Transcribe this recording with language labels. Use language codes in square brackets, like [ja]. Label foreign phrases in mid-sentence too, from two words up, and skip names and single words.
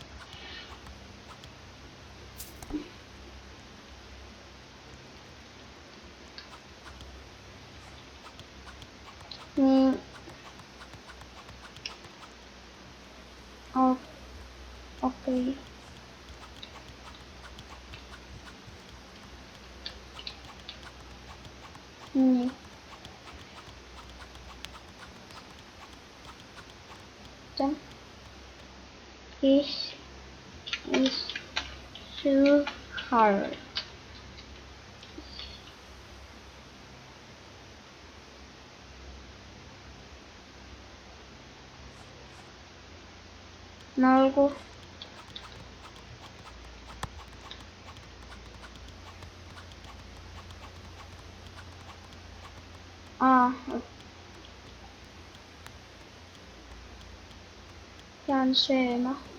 [et] nii. Okei. nii. [en] This is so hard. [et] no olgu. Pean sööma.